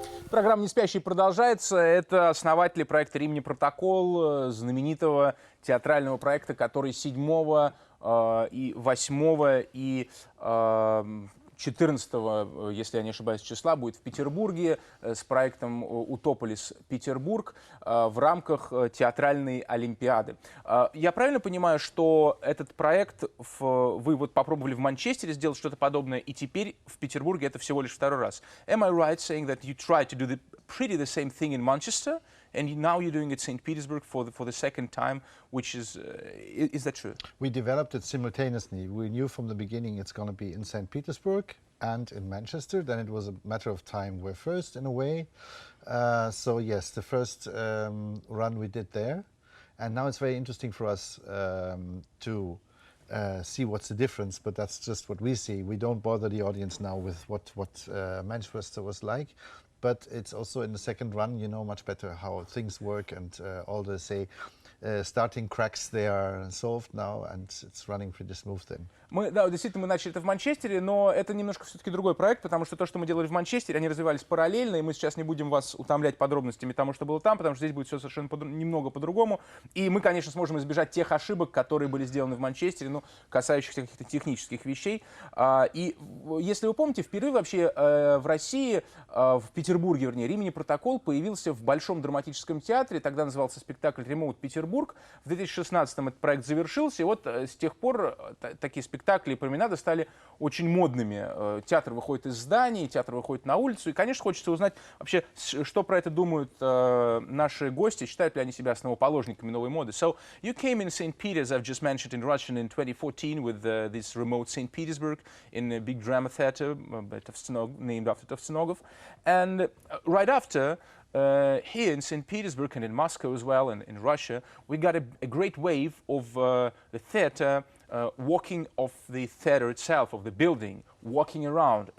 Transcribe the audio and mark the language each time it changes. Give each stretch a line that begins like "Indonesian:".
Russian: Программа «Неспящие» продолжается. Это основатели проекта «Римини Протокол», знаменитого театрального проекта, который 7, 8 и 14, если я не ошибаюсь, числа будет в Петербурге с проектом «Утополис Петербург» в рамках театральной олимпиады. Я правильно понимаю, что этот проект вы вот попробовали в Манчестере сделать что-то подобное, и теперь в Петербурге это всего лишь второй раз?
English: Am I right saying that you tried to do pretty the same thing in Manchester, and now you're doing it in St. Petersburg for the second time, which is that true? We developed it simultaneously. We knew from the beginning it's going to be in St. Petersburg and in Manchester. Then it was a matter of time. We're first in a way. So yes, the first run we did there. And now it's very interesting for us to see what's the difference, but that's just what we see. We don't bother the audience now with what Manchester was like. But it's also in the second run, you know much better how things work and all the, say, starting cracks, they are solved now, and it's running pretty smooth then.
Russian: Да, действительно, мы начали это в Манчестере, но это немножко все-таки другой проект, потому что то, что мы делали в Манчестере, они развивались параллельно, и мы сейчас не будем вас утомлять подробностями тому, что было там, потому что здесь будет все совершенно немного по-другому. И мы, конечно, сможем избежать тех ошибок, которые были сделаны в Манчестере, ну, касающихся каких-то технических вещей. И если вы помните, впервые вообще в России, в Петербурге, вернее, Римини протокол появился в Большом драматическом театре, тогда назывался спектакль «Ремоут Петербург». В 2016-м этот проект завершился, и вот с тех пор такие спектакли и променады стали очень модными. Театр выходит из зданий, театр выходит на улицу. И, конечно, хочется узнать вообще, что про это думают наши гости, считают ли они себя основоположниками новой моды.
English: So, you came in St. Peter, as I've just mentioned, in Russian in 2014 with this remote St. Petersburg in a big drama theater named after Tovstonogov. And right after, here in St. Petersburg and in Moscow as well, and in Russia, we got a great wave of the theater walking off the theater itself, of the building, walking around.